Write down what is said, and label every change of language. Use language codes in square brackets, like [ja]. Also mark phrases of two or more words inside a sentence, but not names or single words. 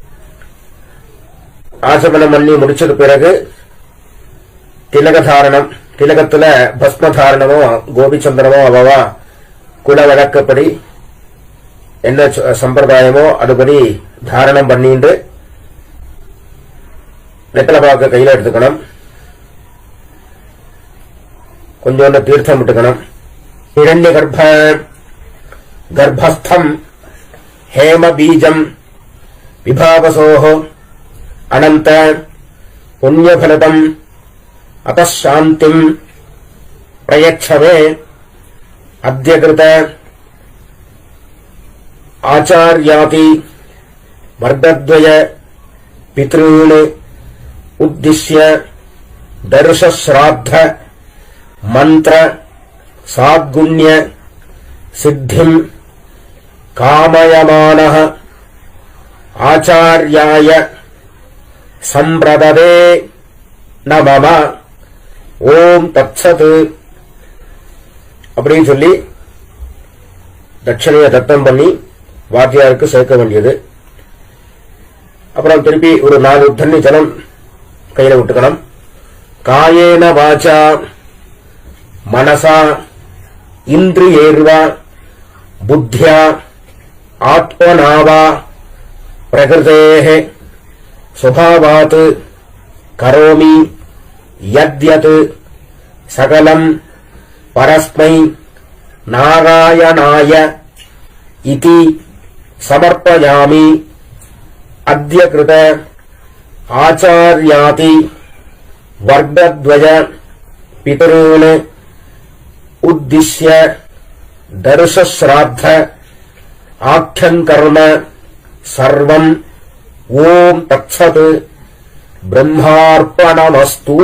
[ta] ஆச்சமனம் பண்ணி முடிச்சது பிறகு திலக தாரணம், திலகத்துல பஸ்ம தாரணமோ கோபிச்சந்திரமோ அவவா குல வழக்கப்படி என்ன சம்பிரதாயமோ அதுபடி தாரணம் பண்ணிட்டு நெத்தல பாக்க கையில எடுத்துக்கணும். கொஞ்சோண்டு தீர்த்தம் விட்டுக்கணும். [sa] हिरण्य गर्भस्थम् हेम बीजम विभावसोः अनंत पुण्यफलतम अतः शांतिम प्रयच्छवे अद्यकृत आचार्याति वर्गद्वय पितॄन् उद्दिश्य दर्शश्राद्ध मंत्र साद्गुण्य सिद्धिम कामयमानः आचार्याय संप्रददे न मम ओम तत्सत् [ta] அப்படின்னு சொல்லி தட்சணையை தத்தம் பண்ணி வாத்தியாருக்கு சேர்க்க வேண்டியது. அப்புறம் திருப்பி ஒரு 4 தண்ணி ஜலம் கையில விட்டுக்கணும். [sa] कायेन वाचा मनसा इन्द्रियैर्वा बुद्ध्या आत्मनावा प्रकृतेः स्वभावात् करोमि यद्यत् सकलं परस्मै नारायणाय इति समर्पयामि अद्यकृत आचार्याति वर्गद्वय पितॄन् उद्दिश्य दर्शश्राद्ध आख्यं कर्म सर्वं ओम तत्सत् ब्रह्मार्पणमस्तु.